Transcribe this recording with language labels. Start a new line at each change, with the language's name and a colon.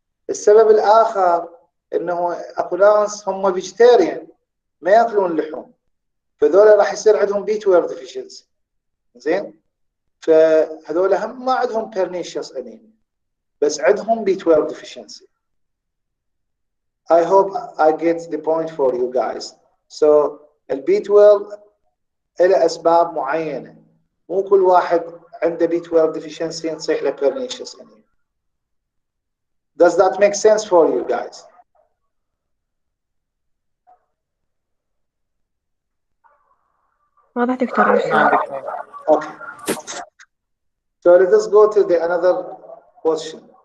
Arabic: السبب الاخر انه اكو ناس هم فيجيتيريان ما ياكلون اللحوم، فذول راح يصير عندهم B12 deficiency. زين؟ فهذول هم ما عندهم pernicious anemia بس عندهم B12 deficiency.
English: I hope I get the point for you guys.
Arabic: So ال B12 له أسباب معينة، مو كل واحد عنده B12 deficiency نصيح له pernicious anemia.
English: Does that make sense for you guys?
Arabic: واضح دكتور أرسل.
English: Okay. So let us go to the another question.